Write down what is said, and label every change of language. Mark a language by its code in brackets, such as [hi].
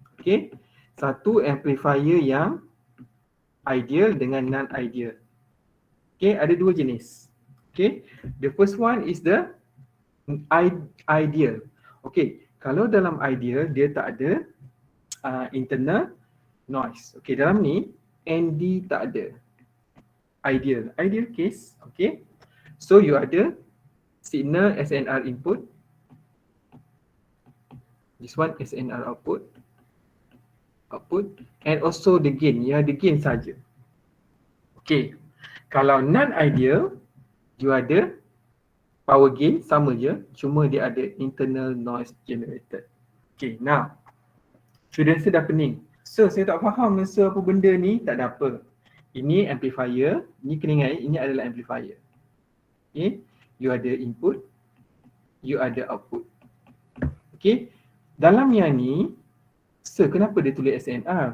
[ms] Okay, satu amplifier yang ideal dengan non-ideal. Okay, ada dua jenis. [en] Okay, the first one is the ideal. [ms] Okay, kalau dalam ideal dia tak ada internal noise. Okay, dalam ni ND tak ada. Ideal case. [en] Okay, so you ada signal SNR input, this one SNR output, and also the gain. [ms] Ya, [en] the gain [ms] saja. Okay, kalau non-ideal, you ada power gain sama je, cuma dia ada [en] internal noise generated. Okay, now students [ms] dah pening. So saya tak faham apa benda ni, tak ada apa. Ini amplifier, ni kena ingat ini adalah amplifier. Okay, you ada input, you ada output. Okay, dalam yang ni, kenapa dia tulis SNR?